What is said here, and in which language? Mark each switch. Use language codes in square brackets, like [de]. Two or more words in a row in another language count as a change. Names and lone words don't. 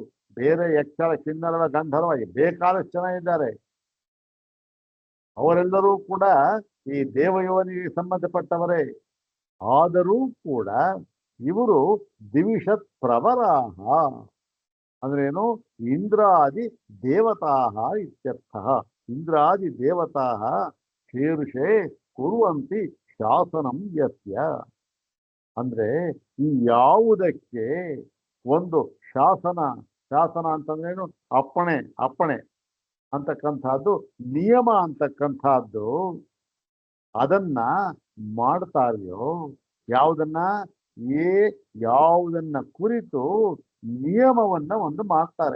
[kn] ಬೇರೆ ಯಕ್ಷರ ಕಿನ್ನರವ ಗಂಧರ್ವ ಬೇಕಾದಷ್ಟು ಜನ ಇದ್ದಾರೆ. ಅವರೆಲ್ಲರೂ ಕೂಡ ಈ ದೇವಯೋನಿಗೆ ಸಂಬಂಧಪಟ್ಟವರೇ. ಆದರೂ ಕೂಡ ಇವರು [sa] ದಿವಿಷತ್ ಪ್ರವರಾಹ [kn] ಅಂದ್ರೇನು? [sa] ಇಂದ್ರಾದಿ ದೇವತಾಹ ಇತ್ಯರ್ಥ. ಇಂದ್ರಾದಿ ದೇವತಾಹ ಶೀರ್ಷೆ ಕುರುವಂತಿ ಶಾಸನಂ ಯಸ್ಯ. [kn] ಅಂದ್ರೆ ಈ ಯಾವುದಕ್ಕೆ ಒಂದು ಶಾಸನ, ಶಾಸನ ಅಂತಂದ್ರೇನು? ಅಪ್ಪಣೆ, ಅಪ್ಪಣೆ ಅಂತಕ್ಕಂಥದ್ದು, ನಿಯಮ ಅಂತಕ್ಕಂಥದ್ದು ಅದನ್ನ ಮಾಡ್ತಾರೆಯೋ, ಯಾವುದನ್ನ ಯಾವುದನ್ನ ಕುರಿತು ನಿಯಮವನ್ನ ಒಂದು ಮಾಡ್ತಾರೆ.